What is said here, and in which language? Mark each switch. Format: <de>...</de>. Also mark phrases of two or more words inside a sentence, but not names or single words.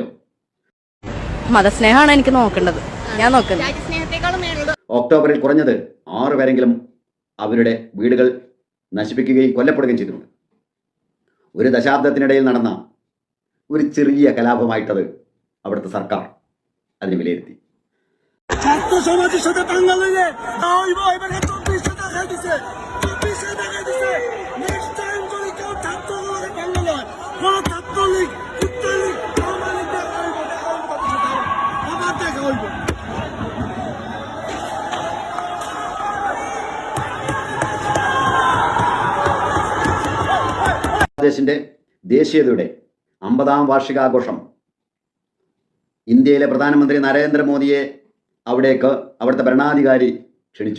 <ml>മതസ്നേഹമാണ് എനിക്ക് നോക്കേണ്ടത്. ഞാൻ നോക്കുന്നത് ഒക്ടോബറിൽ കുറഞ്ഞത് 6 പേരെങ്കിലും അവരുടെ വീടുകൾ നശിപ്പിക്കുകയും കൊല്ലപ്പെടുകയും ചെയ്തിട്ടുണ്ട്. ഒരു ദശാബ്ദത്തിനിടയിൽ നടന്ന ഒരു ചെറിയ കലാപമായിട്ടത് അവിടുത്തെ സർക്കാർ അതിനെ വിലയിരുത്തി.</ml> <bn>সমাজের সাথে দাঙ্গা লেগে এবার 24 টাকা দিছে, 24 টাকা দিছে।</bn> <en>next time</en> <bn>যদি কেউ ছাত্রগুলোকে দাঙ্গা লয়, কোন ছাত্রলীগ ইত্যাদি আমাদের দেখা হইব।</bn> <ml>ബംഗ്ലാദേശിന്റെ ദേശീയതയുടെ 50ാം വാർഷികാഘോഷം ഇന്ത്യയിലെ പ്രധാനമന്ത്രി നരേന്ദ്രമോദിയെ അവിടുത്തെ ഭരണാധികാരി ക്ഷണിച്ചു.</ml>